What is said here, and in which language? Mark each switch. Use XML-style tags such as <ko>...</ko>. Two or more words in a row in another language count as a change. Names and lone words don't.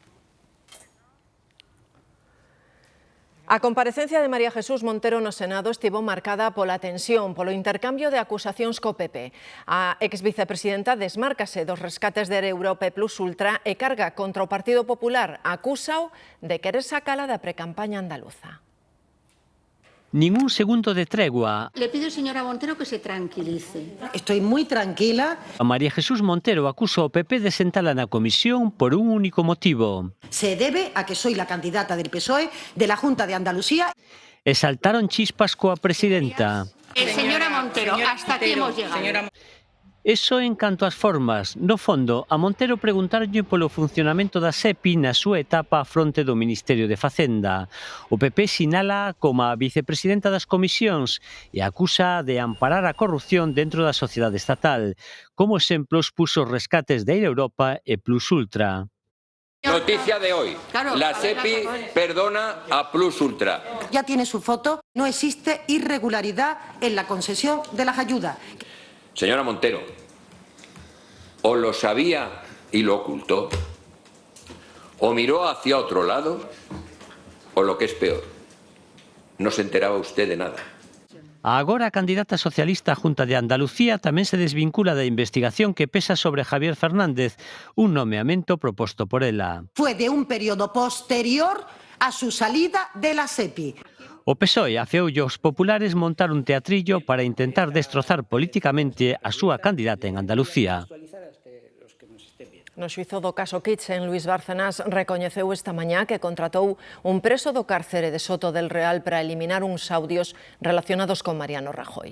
<gl>A comparecencia de María Jesús Montero no Senado estivo marcada pola tensión, polo intercambio de acusacións co PP. A exvicepresidenta desmárcase dos rescates de Europa Plus Ultra e carga contra o Partido Popular. Acúsao de querer sacala da precampaña andaluza. Nin un segundo de tregua.</gl> <es>Le pido, señora Montero, que se tranquilice. Estoy muy tranquila.</es> <gl>A María Jesús Montero acusa ao PP de sentala na comisión por un único motivo.</gl> <es>Se debe a que soy la candidata del PSOE de la Junta de Andalucía.</es> <gl>E saltaron chispas coa presidenta.</gl> <es>Señora Montero, hasta aquí hemos llegado.</es> <gl>Eso en canto ás formas. No fondo, a Montero preguntarlle polo funcionamento da SEPI na súa etapa a fronte do Ministerio de Facenda. O PP sinala como a vicepresidenta das comisións e acusa de amparar a corrupción dentro da sociedade estatal. Como exemplos puso os rescates de Air Europa e Plus Ultra.</gl> <es>Noticia de hoy. La SEPI perdona a Plus Ultra. Ya tiene su foto. No existe irregularidad en la concesión de las ayudas. Señora Montero, o lo sabía y lo ocultó, o miró hacia otro lado, o lo que es peor, no se enteraba usted de nada.</es> <gl>Agora a candidata socialista á Junta de Andalucía tamén se desvincula da investigación que pesa sobre Javier Fernández, un nomeamento proposto por ela.</gl> <es>Fue de un periodo posterior a su salida de la SEPI.</es> <gl>O PSOE afeoulle aos populares montar un teatrillo para intentar destrozar políticamente a súa candidata en Andalucía. No xuízo do caso Kitchen, Luis Bárcenas recoñeceu esta mañá que contratou un preso do cárcere de Soto del Real para eliminar uns audios relacionados con Mariano Rajoy.</gl>